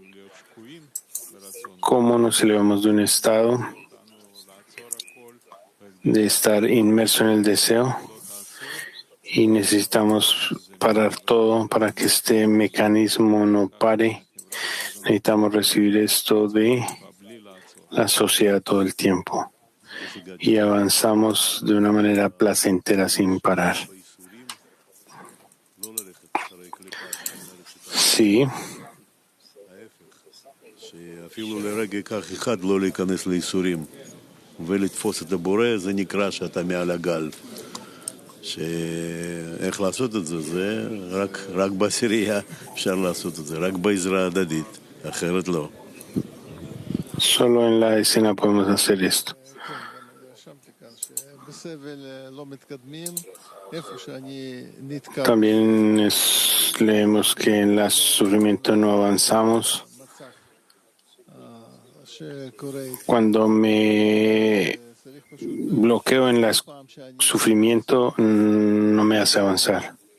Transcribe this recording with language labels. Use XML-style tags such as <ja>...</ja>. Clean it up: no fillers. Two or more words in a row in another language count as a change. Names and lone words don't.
<es>¿Cómo nos elevamos de un estado de estar inmerso en el deseo y necesitamos parar todo para que este mecanismo no pare. Necesitamos recibir esto de la sociedad todo el tiempo y avanzamos de una manera placentera sin parar. Sí.</es> <he>אפילו לרגע כך אחד לא להיכנס לייסורים ולתפוס את הבורא, זה נקרא שאתה מעל הגל. איך לעשות את זה? זה רק בעשירייה אפשר לעשות את זה, רק בעזרה הדדית, אחרת לא.</he> <es>Solo en la escena podemos hacer esto. También leemos que en el sufrimiento no avanzamos. Cuando me bloqueo en el sufrimiento, no me hace avanzar.</es>